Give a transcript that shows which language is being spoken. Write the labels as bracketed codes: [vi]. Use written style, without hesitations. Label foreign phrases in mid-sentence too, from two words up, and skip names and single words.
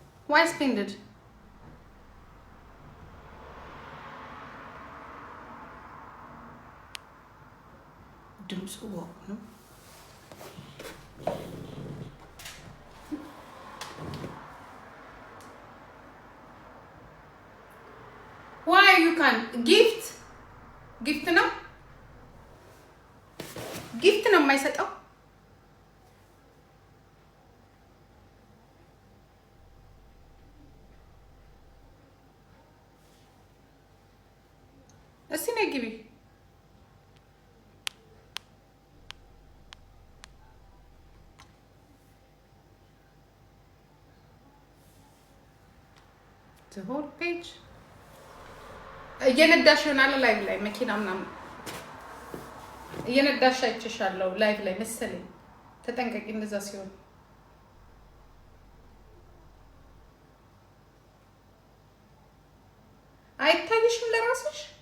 [en] Why splendid? [am] ድምፁ ነው። [en] Why you can't gift [am] ነው gift ነው የማይሰጠው እስቲ ነይ ግቢ [en] the whole page [am] እየነዳሽ ይሆናል ላይቭ ላይ መኪና ምናምን እየነዳሽ አይቼሻለሁ ላይቭ ላይ መሰለኝ ተጠንቀቂ እንደዛ ሲሆን አይታይሽም ለራስሽ